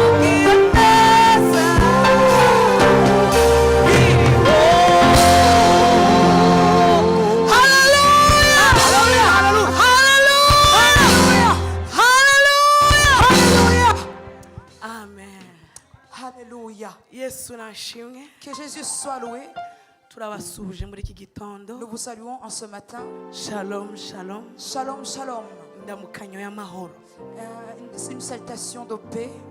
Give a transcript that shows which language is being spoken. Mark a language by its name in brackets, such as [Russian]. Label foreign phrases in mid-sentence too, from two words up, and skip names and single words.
[Kinyarwanda] Iyo neza, kiriho. Hallelujah. Hallelujah, hallelujah. Hallelujah. Hallelujah. Hallelujah. Amen. Hallelujah. Yesu nashimwe. [French] Que Jésus soit loué. [Kinyarwanda] Turabasuhuje muri iki gitondo. [French] Nous vous saluons en ce matin. [Hebrew] Shalom, shalom. Shalom, shalom. [Kinyarwanda] Ndamukanyo y'amahoro. [French] Euh, une, c'est une salutation de paix.